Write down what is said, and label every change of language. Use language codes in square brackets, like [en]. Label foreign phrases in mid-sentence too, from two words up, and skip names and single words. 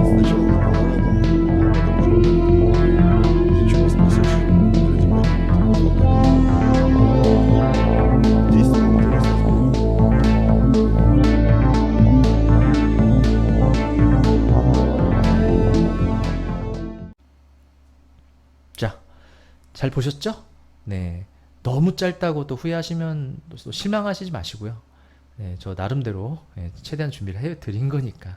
[ru] Сначала на поворотом, а потом уже ничего спасешь. Люди поймут. Действительно интересно. [ko] 자, 잘 보셨죠? 네. 너무 짧다고 또 후회하시면 또 실망하시지 마시고요. 네, 저 나름대로 최대한 준비를 해 드린 거니까.